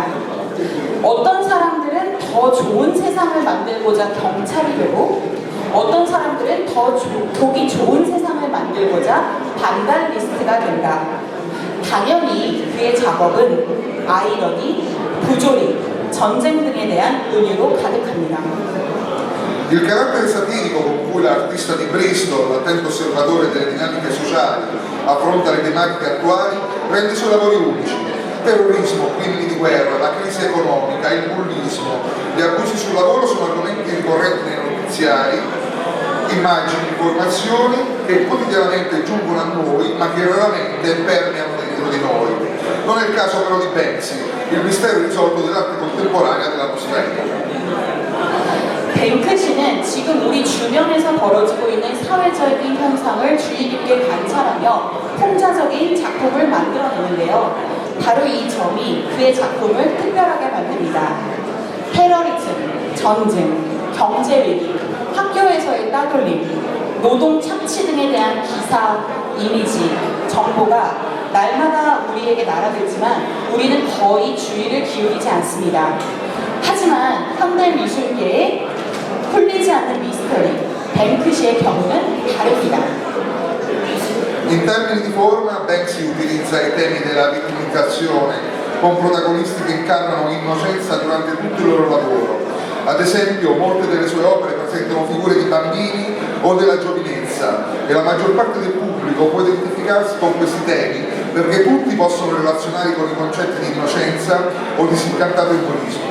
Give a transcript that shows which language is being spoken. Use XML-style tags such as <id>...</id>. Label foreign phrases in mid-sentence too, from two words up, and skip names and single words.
<ko>어떤 사람들은 더 좋은 세상을 만들고자 경찰이 되고 어떤 사람들은 더 보기 좋은 세상을 만들고자 반달리스트가 된다. 당연히 그의 작업은 아이러니, 부조리, 전쟁 등에 대한 은유로 가득합니다.</ko> <it>Il carattere satirico con cui l'artista di Bristol, attento osservatore delle dinamiche sociali, affronta le tematiche attuali, rende i suoi lavori unici. Terrorismo, crimini di guerra, la crisi economica, il bullismo, gli abusi sul lavoro sono argomenti ricorrenti nei notiziari, immagini, informazioni che quotidianamente giungono a noi ma che raramente permeano dentro di noi. Non è il caso però di Banksy, il mistero risolto dell'arte contemporanea della nostra epoca.</it> <ko>뱅크시는 지금 우리 주변에서 벌어지고 있는 사회적인 현상을 주의 깊게 관찰하며 풍자적인 작품을 만들어내는데요. 바로 이 점이 그의 작품을 특별하게 만듭니다. 테러리즘, 전쟁, 경제 위기, 학교에서의 따돌림, 노동 착취 등에 대한 기사, 이미지, 정보가 날마다 우리에게 날아들지만 우리는 거의 주의를 기울이지 않습니다. 하지만 현대 미술계의</ko> <it>In termini di forma, Banksy utilizza i temi della vittimizzazione con protagonisti che incarnano l'innocenza durante tutto il loro lavoro. Ad esempio, molte delle sue opere presentano figure di bambini o della giovinezza e la maggior parte del pubblico può identificarsi con questi temi perché tutti possono relazionare con i concetti di innocenza o di disincantato egoismo.</it>